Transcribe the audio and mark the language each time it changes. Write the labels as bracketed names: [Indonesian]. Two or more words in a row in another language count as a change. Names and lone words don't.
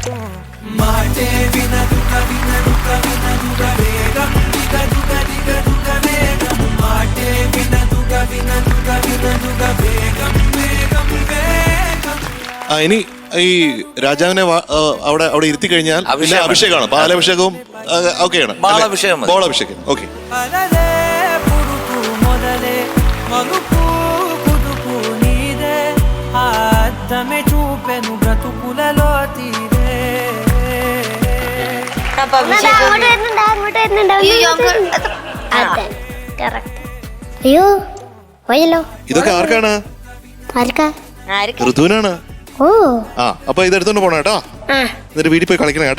[Malayalam] ഇനി ഈ രാജാവിനെ അവിടെ ഇരുത്തി കഴിഞ്ഞാൽ പിന്നെ അഭിഷേകമാണ്. പാലഭിഷേകവും ഒക്കെയാണ്. ബോളാഭിഷേകം. ഓക്കെ. [Telugu] మలుపు కుదుపు నీదే అద్దమే చూపే చెప్పెను బ్రతుకులలో తీరే [Malayalam] അപ്പൊ അഭിഷേക് അങ്ങോട്ട് വരുന്നുണ്ട്, അങ്ങോട്ട് വരുന്നുണ്ട്, ഈ അങ്ങോട്ട് younger- വരുന്നുണ്ട്. അതെ, correct. അയ്യോ പോയല്ലോ. ഇതൊക്കെ ആർക്കാണ്? ആർക്കാ? ആർക്ക് ഋതുവിനാണ്. ഓ ആ അപ്പൊ ഇത് എടുത്തോണ്ട് പോണം കേട്ടോ. ആ എന്നിട്ട് വീട്ടിൽ പോയി കളിക്കണം കേട്ടോ.